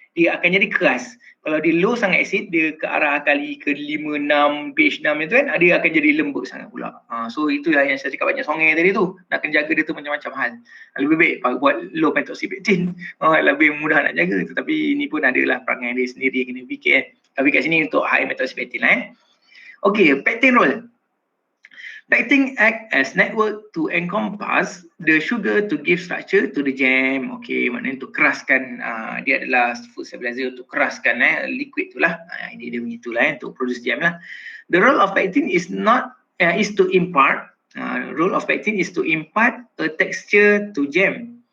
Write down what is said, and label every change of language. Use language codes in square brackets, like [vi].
[ms] dia akan jadi keras. Kalau dia low sangat acid, dia ke arah kali ke 5, 6, pH 6 itu kan, dia akan jadi lembut sangat pula. So itulah yang saya cakap banyak songai tadi tu. Nak kena jaga dia tu macam-macam hal. Lebih baik buat low pentoxipectin. Lebih mudah nak jaga. Tetapi ini pun adalah perangai dia sendiri yang kena fikir kan. Tapi kat sini untuk high pentoxipectin lah. Okay, pectin role. [en] Pectin act as network to encompass the sugar to give structure to the jam. [ms] Okay, maknanya untuk keraskan, dia adalah food stabilizer untuk keraskan liquid tu lah. Ini dia begitulah untuk produce jam lah. [en] The role of pectin is to impart. Role of pectin is to impart a texture to jam.